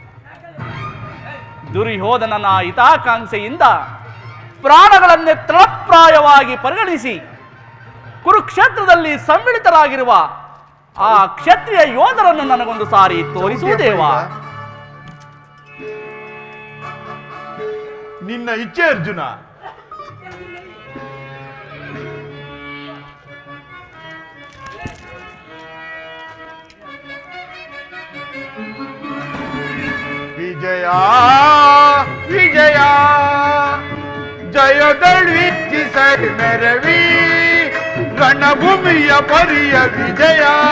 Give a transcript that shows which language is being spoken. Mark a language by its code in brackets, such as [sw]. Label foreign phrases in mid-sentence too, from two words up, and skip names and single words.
[kn] ದುರ್ಯೋಧನನ ಹಿತಾಕಾಂಕ್ಷೆಯಿಂದ ಪ್ರಾಣಗಳನ್ನೇ ತೃಣಪ್ರಾಯವಾಗಿ ಪರಿಗಣಿಸಿ ಕುರುಕ್ಷೇತ್ರದಲ್ಲಿ ಸಮ್ಮಿಳಿತರಾಗಿರುವ ಆ ಕ್ಷತ್ರಿಯ ಯೋಧರನ್ನು ನನಗೊಂದು ಸಾರಿ ತೋರಿಸುವುದೇವಾ? ನಿನ್ನ ಇಚ್ಛೆ ಅರ್ಜುನ. ವಿಜಯ ವಿಜಯ ಜಯದಳಿಚ್ಛಿಸೈ ಮೆರವಿ ರಣಭೂಮಿಯ ಪರಿಯ ವಿಜಯ